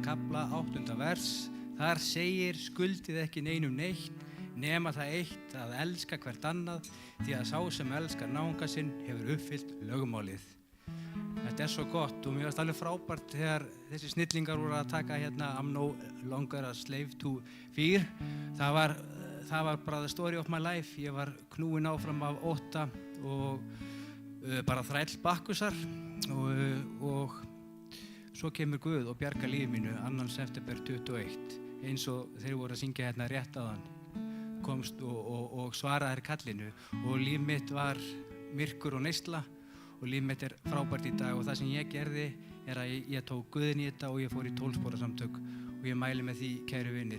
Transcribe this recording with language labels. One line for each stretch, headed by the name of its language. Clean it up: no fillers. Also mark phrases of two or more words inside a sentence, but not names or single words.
Icelandic: kafla, 8. vers. Þar segir: skuldið ekki neinum neitt, nema það eitt að elska hvert annað, því að sá sem elskar náunga sinn hefur uppfyllt lögmálið. Þetta svo gott og mér varst alveg frábært þegar þessi snillingar voru að taka hérna
English: I'm no longer a slave to fear.
Icelandic: Það var bara
English: the story of my life.
Icelandic: Ég var knúinn áfram af ótta og bara þræll Bakkusar og svo kemur Guð og bjargar lífi mínu 2. september 21, eins og þeir voru að syngja hérna rétt áðan. Komst og svaraði kallinu og líf mitt var myrkur og neysla og líf mitt frábært í dag og það sem ég gerði að ég tók Guðinn í þetta og ég fór í 12 spora samtök og ég mæli með því, kæru vinir.